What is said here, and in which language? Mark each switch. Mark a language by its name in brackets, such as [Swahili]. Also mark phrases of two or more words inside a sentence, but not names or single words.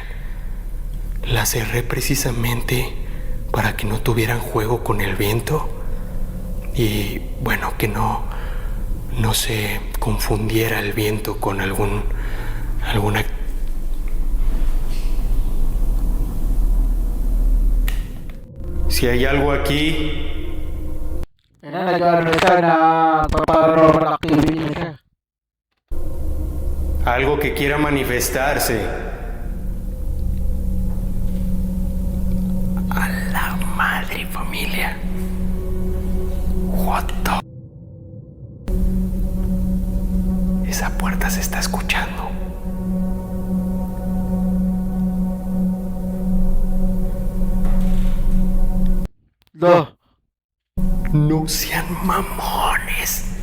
[Spanish] Las cerré precisamente para que no tuvieran juego con el viento y, bueno, que no se confundiera el viento con alguna... Si hay algo aquí, [Filipino] Yan na, nag-ano na siya na [English] paranormal activity [Filipino] na siya. [Spanish] algo que quiera manifestarse. A la madre, familia. [English] What the... [Spanish] Esa puerta se está escuchando. Lo. No sean mamones.